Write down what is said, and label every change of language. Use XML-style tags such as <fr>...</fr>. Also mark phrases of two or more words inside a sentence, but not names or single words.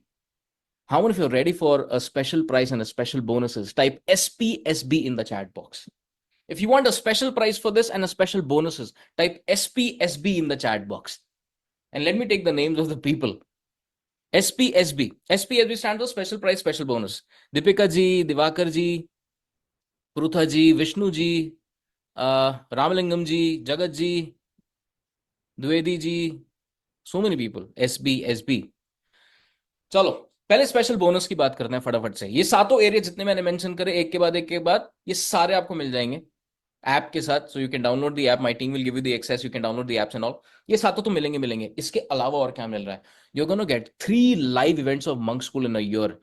<en>How many of you are ready for a special price and a special bonuses? Type SPSB in the chat box. If you want a special price for this and a special bonuses, type SPSB in the chat box. And let me take the names of the people. SPSB. SPSB stands for special price, special bonus. Deepika ji, Divakar ji, Prutha ji, Vishnu ji, Ramalingam ji, Jagat ji, Dwivedi ji, so many people. SBSB.</en> <hi>चलो पहले</hi> <en>special bonus</en> <hi>की बात करते हैं फटाफट से। ये सातों एरिया जितने मैंने मेंशन करे, एक के बाद ये सारे आपको मिल जाएंगे ऐप के साथ।</hi> <en>so you can download the app, my team will give you the access, you can download the apps and all.</en> <hi>ये सातों तो मिलेंगे। इसके अलावा और क्या मिल रहा है?</hi> <en>you are gonna get 3 live events of Monk School in a year.</en>